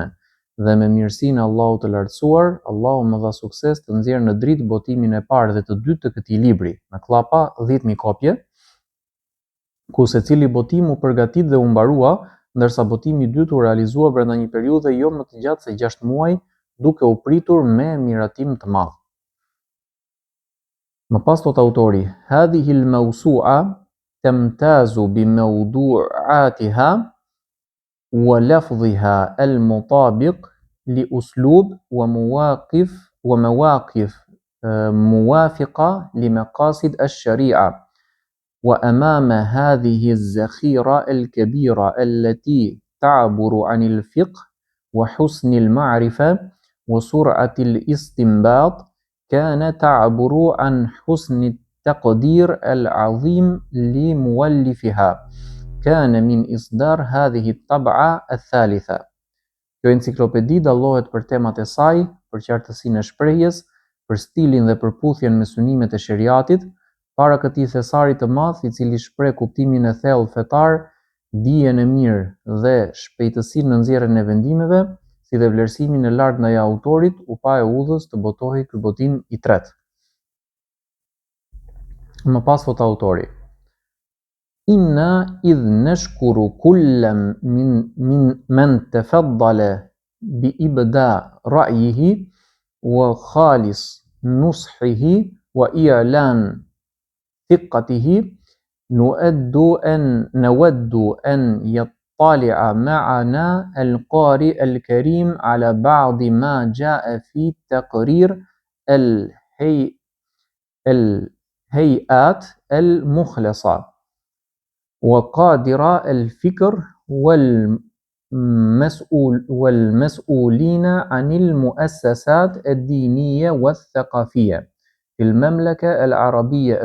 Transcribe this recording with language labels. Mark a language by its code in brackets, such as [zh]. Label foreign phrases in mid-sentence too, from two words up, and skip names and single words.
[sq] Dhe me mirësinë e Allahut të lartësuar, Allahu më dha sukses të nxjerr në dritë botimin e parë dhe të dytë të këtij libri, me klapa 10.000 kopje, ku secili botim u përgatit dhe u mbarua, ndërsa botimi i dytë u realizua brenda një periudhe jo më të gjatë se 6 muaj, duke u pritur me miratim të madh. Më pas thot autori, [ar] هذه الموسوعة تمتاز بموضوعاتها ولفظها المطابق لأسلوب ومواقف موافقة لمقاصد الشريعة. وأمام هذه الذخيرة الكبيرة التي تعبر عن الفقه وحسن المعرفة وسرعة الاستنباط كان تعبر عن حسن التقدير العظيم لمؤلفها كان من إصدار هذه الطبعة الثالثة. [sq] Kjo enciklopedi dallohet për temat e saj, për qartësinë e shprehjes, për stilin dhe përputhjen me synimet e sheriatit, para këtij thesari të madh, i cili shpreh kuptimin e thellë fetar, dijen e mirë dhe shpejtësinë në nxjerrjen e vendimeve, si dhe vlerësimin e lartë ndaj autorit, u pa e udhës të botohej ky botim i tretë. Më pas thot autori, [ar] إننا إذ نشكر كلا من من تفضل بإبداء رأيه وخالص نصحه وإعلان ثقته نود أن يطلع معنا القارئ الكريم على بعض ما جاء في تقرير الهيئات المخلصة وقادر الفكر والمسؤولين عن المؤسسات الدينية والثقافية في المملكة العربية